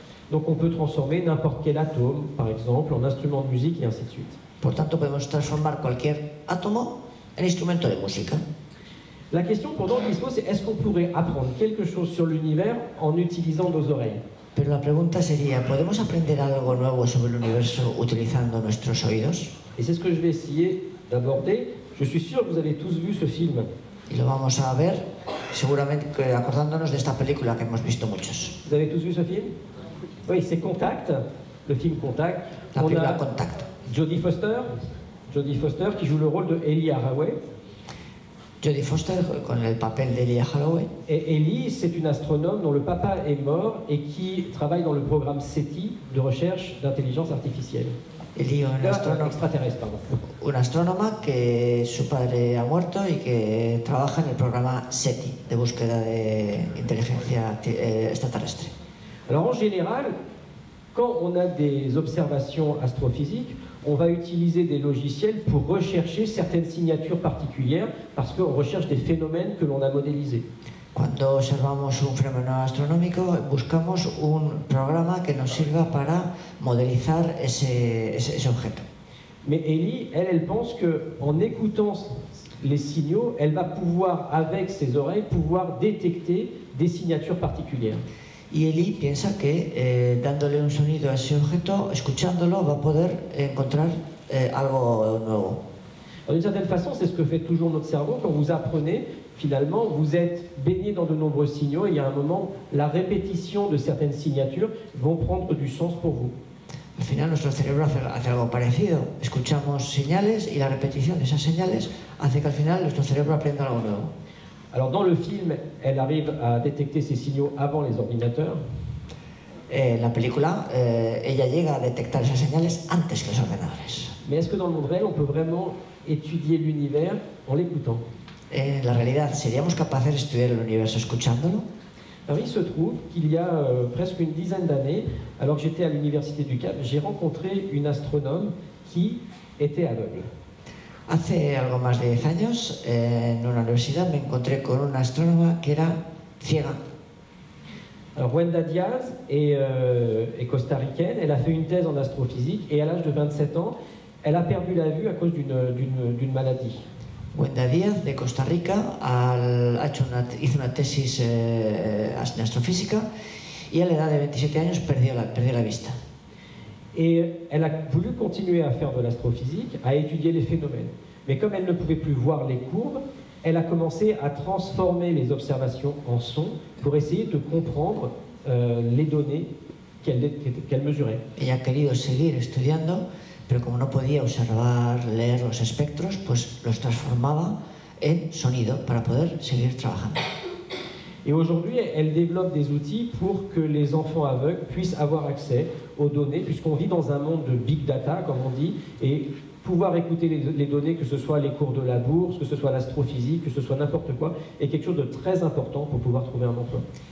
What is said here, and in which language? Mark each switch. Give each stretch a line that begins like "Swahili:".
French: Donc on peut transformer n'importe quel atome, par exemple, en instrument de musique et ainsi de suite.
Spanish: Por tanto, podemos transformar cualquier átomo en instrumento de música.
French: La question pendant qui se pose, c'est est-ce qu'on pourrait apprendre quelque chose sur l'univers en utilisant nos oreilles?
Spanish: Pero la pregunta sería, ¿podemos aprender algo nuevo sobre el universo utilizando nuestros oídos?
French: Et c'est ce que je vais essayer d'aborder. Je suis sûr que vous avez tous vu ce film.
Spanish: Y lo vamos a ver, seguramente acordándonos de esta película que hemos visto muchos.
French: Vous avez tous vu ce film? Oui, c'est Contact, le film Contact.
Spanish: La
French: On
Spanish: película a Contact.
French: Jodie Foster qui joue le rôle de Ellie Haraway.
Spanish: Jodie Foster con el papel de Elia Holloway.
French: Et Ellie, c'est une astronome dont le papa est mort et qui travaille dans le programme SETI de recherche d'intelligence artificielle.
Spanish: Ellie,
French: Extraterrestre, pardon.
Spanish: una astrónoma que su padre ha muerto y que trabaja en el programa SETI de búsqueda de inteligencia extraterrestre.
French: Alors en général, quand on a des observations astrophysiques, on va utiliser des logiciels pour rechercher certaines signatures particulières parce qu'on recherche des phénomènes que l'on a modélisés.
Spanish: Cuando observamos un fenómeno astronómico, buscamos un programa que nos sirva para modelizar ese objeto.
French: Mais Ellie, elle pense qu'en écoutant les signaux, elle va pouvoir, avec ses oreilles, pouvoir détecter des signatures particulières.
Spanish: Y Ellie piensa que dándole un sonido a ese objeto, escuchándolo, va a poder encontrar algo nuevo.
French: D'une certaine façon, c'est ce que fait toujours notre cerveau. Quand vous apprenez, finalement, vous êtes baigné dans de nombreux signaux et il y a un moment, la répétition de certaines signatures vont prendre du sens pour vous.
Spanish: Al final nuestro cerebro hace algo parecido. Escuchamos señales y la repetición de esas señales hace que al final nuestro cerebro aprenda algo nuevo.
French: Alors dans le film, elle arrive à détecter ces signaux avant les ordinateurs.
Spanish: En la película, ella llega a detectar esas señales antes que los ordenadores.
French: Mais est-ce que dans le monde réel, on peut vraiment étudier l'univers en l'écoutant?
Spanish: En la realidad, ¿seríamos capaces de estudiar el universo escuchándolo?
French: Alors il se trouve qu'il y a presque une dizaine d'années, alors que j'étais à l'université du Cap, j'ai rencontré une astronome qui était aveugle.
Spanish: Hace algo más de 10 años, en una universidad, me encontré con una astrónoma que era ciega.
French: Alors Wenda Diaz est costaricaine, elle a fait une thèse en astrophysique et à l'âge de 27 ans, elle a perdu la vue à cause d'une maladie.
Spanish: Wenda Díaz, de Costa Rica, hizo una tesis en astrofísica y a la edad de 27 años perdió la vista.
French: Et elle a voulu continuer à faire de l'astrophysique, à étudier les phénomènes. Mais comme elle ne pouvait plus voir les courbes, elle a commencé à transformer les observations en son pour essayer de comprendre les données qu'elle mesurait.
Spanish: Ella ha querido seguir estudiando, pero como no podía observar, leer los espectros, pues los transformaba en sonido para poder seguir trabajando.
French: Et aujourd'hui, elle développe des outils pour que les enfants aveugles puissent avoir accès aux données, puisqu'on vit dans un monde de big data, comme on dit, et pouvoir écouter les données, que ce soit les cours de la bourse, que ce soit l'astrophysique, que ce soit n'importe quoi, est quelque chose de très important pour pouvoir trouver un emploi.